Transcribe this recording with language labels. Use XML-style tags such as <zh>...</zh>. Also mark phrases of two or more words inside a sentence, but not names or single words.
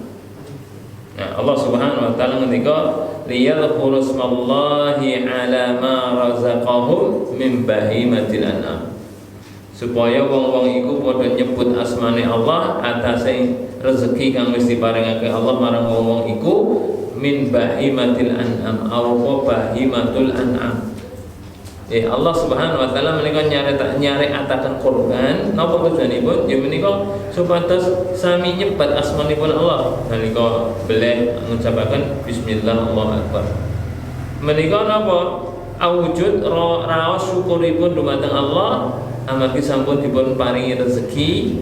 <jv>Nah, Allah</jv> <ar>سبحانه وتعالى</ar> <jv>ngendika</jv> <ar>ليذكروا اسم الله على ما رزقهم من بهيمة الأنعام.</ar> <jv>Supaya wong-wong iku padha nyebut asmane Allah atase rezeki kang wis diparingake Allah marang wong-wong iku</jv> <ar>من بهيمة الأنعام أو بهيمة الأنعام.</ar> <jv>Allah</jv> <ar>سبحانه وتعالى</ar> <jv>menika nyaretaken kurban napa tujuanipun? Ya menika supados sami nyebat asmanipun Allah nalika beleh ngucapaken</jv> <ar>بسم الله الله أكبر.</ar> <jv>Menika napa? Awujud raos syukuripun dumateng Allah amargi sampun dipun paringi rezeki.</jv>